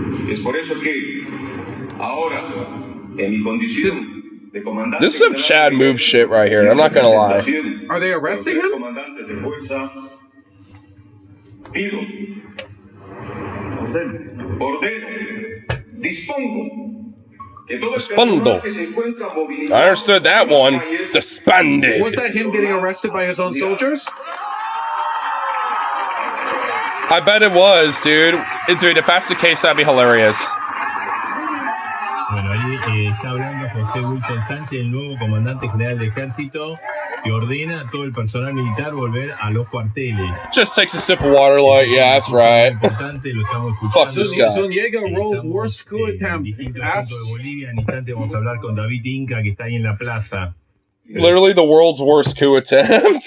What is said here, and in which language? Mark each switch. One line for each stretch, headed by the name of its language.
Spanish: Es por eso que ahora, en mi condición de comandante,
English: this is some Chad move shit right here. I'm not gonna lie. Are they arresting him?
Spanish: Comandantes de fuerza, pido, ordeno, dispongo que todo el personal que se encuentra movilizado.
English: I understood that one. Disbanded. Was that him getting arrested by his own soldiers? I bet it was, dude. Dude, if that's the case, that'd be hilarious.
Spanish: Bueno, ahí está hablando José Wilson Sánchez, el nuevo comandante general de ejército, que ordena a todo el personal militar volver a los cuarteles.
English: Just takes a sip of water, like, yeah, that's right. Fuck this guy. Zúñiga rolls worst coup attempt.
Spanish: Bolivia, en instante vamos a hablar con David Inca, que está ahí en la plaza.
English: Literally the world's worst coup attempt.